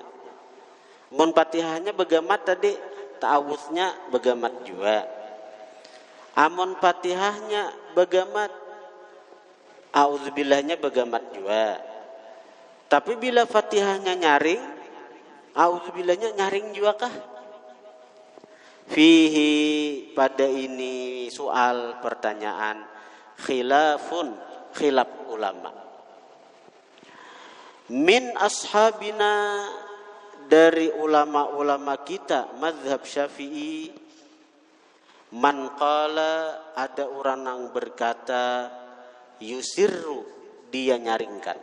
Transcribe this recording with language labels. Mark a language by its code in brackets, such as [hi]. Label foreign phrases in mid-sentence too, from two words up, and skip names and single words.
[bjn] Mun Fatihahnya begamat tadi, ta'awudznya begamat juga. Amun Fatihahnya begamat, a'udzubillahnya begamat juga. Tapi bila Fatihahnya nyaring, a'udzubillahnya nyaring juga kah? Fihi, pada ini soal pertanyaan, khilafun, khilaf ulama. [ar] من أصحابنا, [bjn] dari ulama-ulama kita mazhab Syafi'i, [ar] من قال, [bjn] ada orang yang berkata, yusirru, dia nyaringkan.